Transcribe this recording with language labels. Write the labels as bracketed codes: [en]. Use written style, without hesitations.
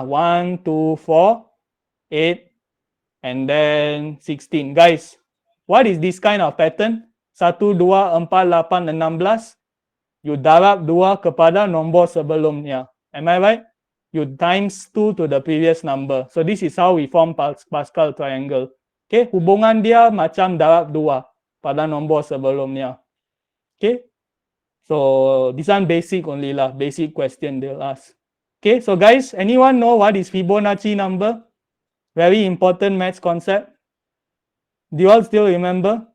[en] 1, 2, 4, 8, and then 16. Guys, what is this kind of pattern? 1, 2, 4, 8, 16. [ms] You darab 2 kepada nombor sebelumnya. [en] Am I right? You times 2 to the previous number. So this is how we form Pascal triangle. [ms] Okay, hubungan dia macam darab 2 pada nombor sebelumnya. [en] Okay, so this one basic only lah, basic question they'll ask. Okay, so guys, anyone know what is Fibonacci number? Very important maths concept. Do you all still remember?